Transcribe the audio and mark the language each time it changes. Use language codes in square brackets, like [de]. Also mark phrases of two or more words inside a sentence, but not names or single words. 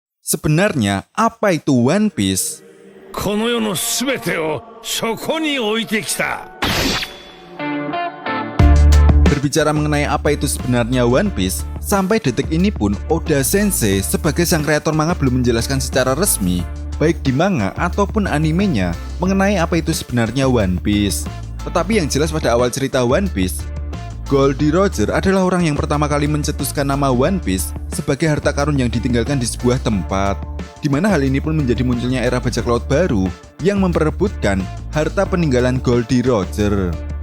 [id] Sebenarnya, apa itu One Piece? [ja] この世のすべてをそこに置いてきた。 [id] Berbicara mengenai apa itu sebenarnya One Piece, sampai detik ini pun Oda Sensei sebagai sang kreator manga belum menjelaskan secara resmi, baik di manga ataupun animenya, mengenai apa itu sebenarnya One Piece. Tetapi yang jelas pada awal cerita One Piece, Goldie Roger adalah orang yang pertama kali mencetuskan nama One Piece sebagai harta karun yang ditinggalkan di sebuah tempat, di mana hal ini pun menjadi munculnya era bajak laut baru yang memperebutkan harta peninggalan Goldie Roger.